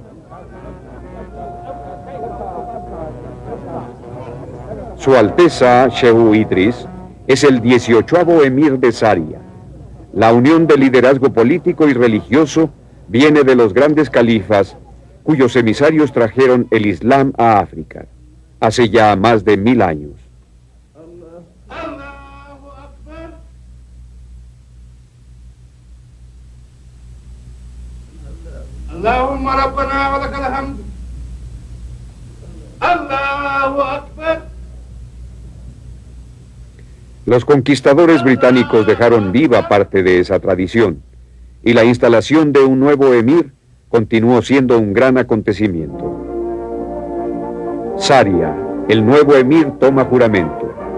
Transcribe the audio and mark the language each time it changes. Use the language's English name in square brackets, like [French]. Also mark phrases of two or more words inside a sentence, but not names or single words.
[Spanish] Su Alteza Shehu Idris es el 18º emir de Saria. La unión de liderazgo político y religioso viene de los grandes califas, cuyos emisarios trajeron el Islam a África, hace ya más de 1000 años. [Arabic] اللهم ربنا ولك الحمد. الله أكبر. [Spanish] Los conquistadores británicos dejaron viva parte de esa tradición, y la instalación de un nuevo emir continuó siendo un gran acontecimiento. Saria, el nuevo emir toma juramento.